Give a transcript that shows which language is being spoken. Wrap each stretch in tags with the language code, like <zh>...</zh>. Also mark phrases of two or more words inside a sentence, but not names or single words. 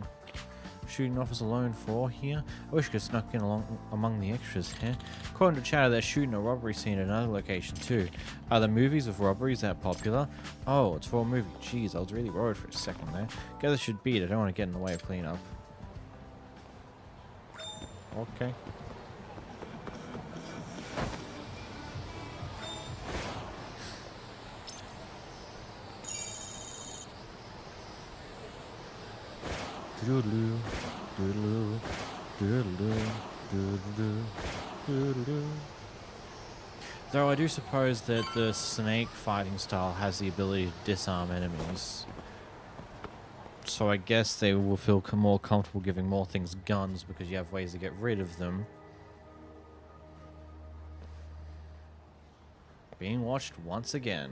<en>Shooting officer alone for here. I wish I could snuck in among the extras here. According to chatter, they're shooting a robbery scene at another location too. Are the movies with robberies that popular? Oh, it's for a movie. Jeez, I was really worried for a second there. Guess I should beat it. I don't want to get in the way of cleanup. Okay. Doodaloo, doodaloo, doodaloo, doodaloo, doodaloo. Though I do suppose that the snake fighting style has the ability to disarm enemies. So I guess they will feel more comfortable giving more things guns because you have ways to get rid of them. Being watched once again.</en>